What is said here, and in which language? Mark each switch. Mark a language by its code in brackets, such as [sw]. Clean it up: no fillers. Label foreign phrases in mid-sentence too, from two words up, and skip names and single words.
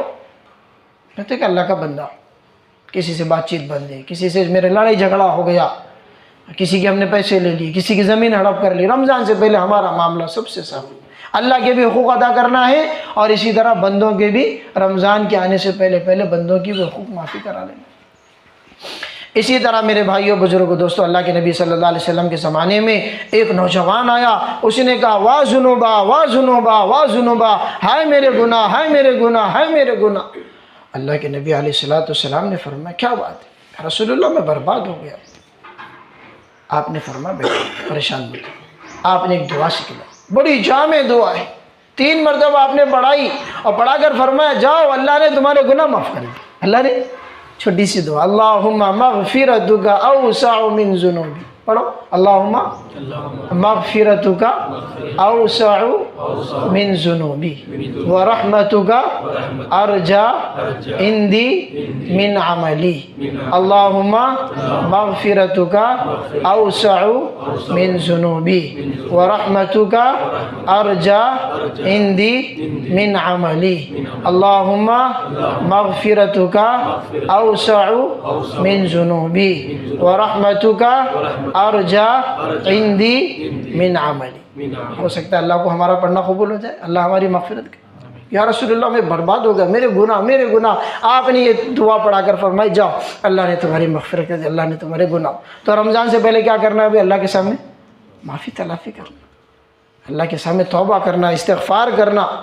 [ur] کہتے کہ اللہ کا بندہ کسی سے بات چیت بند ہے، کسی سے میرے لڑائی جھگڑا ہو گیا، کسی کے ہم نے پیسے لے لیے، کسی کی زمین ہڑپ کر لی، رمضان سے پہلے ہمارا معاملہ سب سے صاف ہے۔ اللہ کے بھی حقوق ادا کرنا ہے اور اسی طرح بندوں کے بھی رمضان کے آنے سے پہلے بندوں کی بھی حقوق معافی کرا لینا۔ اسی طرح میرے بھائیوں، بزرگوں، دوستوں، اللہ کے نبی [ar] صلی اللہ علیہ وسلم [ur] کے زمانے میں ایک نوجوان آیا، اس نے کہا [ar] وا ذنوبا وا ذنوبا وا ذنوبا، [ur] ہائے میرے گناہ، ہائے میرے گناہ، ہائے میرے گناہ۔ اللہ کے نبی [ar] علیہ الصلوۃ والسلام [ur] نے فرمایا کیا بات ہے رسول اللہ، میں برباد ہو گیا، آپ نے فرمایا بیٹھو پریشان مت ہو، آپ نے ایک دعا سکھلائی، بڑی جامع دعا ہے، 3 مرتبہ آپ نے پڑھائی اور پڑھا کر فرمایا جاؤ اللہ نے تمہارے گناہ معاف کر دیے۔ اللہ نے چھوٹی سی دعا، [ar] اللہم مغفرتک اوسع من ذنوبی، پڑھو اللہم مغفرتک اوسع من ذنوبی ورحمتک ارجا عندی من عملی، اللہم مغفرتک اوسع من ذنوبی ورحمتک ارجا عندی من عملی، اللہم مغفرتک اوسع من ذنوبی ورحمتک ارجا عندی من عملی۔ [ur] ہو سکتا ہے اللہ کو ہمارا پڑھنا قبول ہو جائے، اللہ ہماری مغفرت کرے۔ یا رسول اللہ میں برباد ہو گیا، میرے گناہ، آپ نے یہ دعا پڑھا کر فرمائی جاؤ اللہ نے تمہاری مغفرت کر دی، اللہ نے تمہارے گناہ۔ تو رمضان سے پہلے کیا کرنا ہے ابھی؟ اللہ کے سامنے معافی تلافی کرنا، اللہ کے سامنے توبہ کرنا، استغفار کرنا۔